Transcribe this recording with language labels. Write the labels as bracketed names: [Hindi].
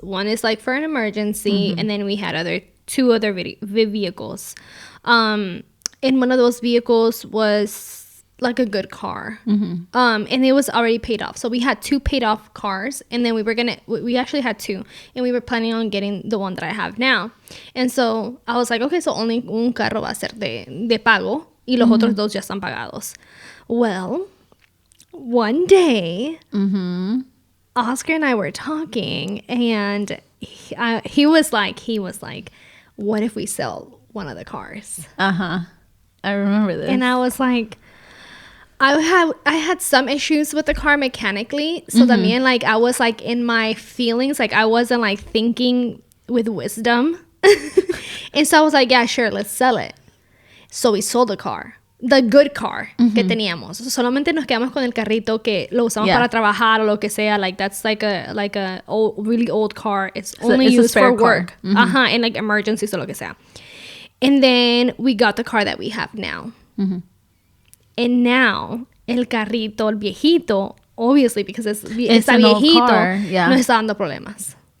[English] One is like for an emergency, and then we had two other vehicles. And one of those vehicles was like a good car, and it was already paid off. So we had 2 paid off cars, and then we actually had 2, and we were planning on getting the one that I have now. And so I was like, okay, so only [Spanish] un carro va a ser de pago, y los otros 2 ya están pagados. [English] Well, one day, Oscar and I were talking, and he was like, what if we sell one of the cars? I remember this. And I was like, I had some issues with the car mechanically, so también, like, I was like in my feelings, like, I wasn't like thinking with wisdom. And so I was like, yeah, sure, let's sell it. So we sold the car, the good car [Spanish] que teníamos. Solamente nos quedamos con el carrito que lo usamos para trabajar o lo que sea. [English] Like, that's like a really old car. It's only used for work. And like emergencies [Spanish] o lo que sea. [English] And then we got the car that we have now. And now, [Spanish] el carrito, el viejito, [English] obviously, because it's [Spanish] está viejito, nos está dando problemas.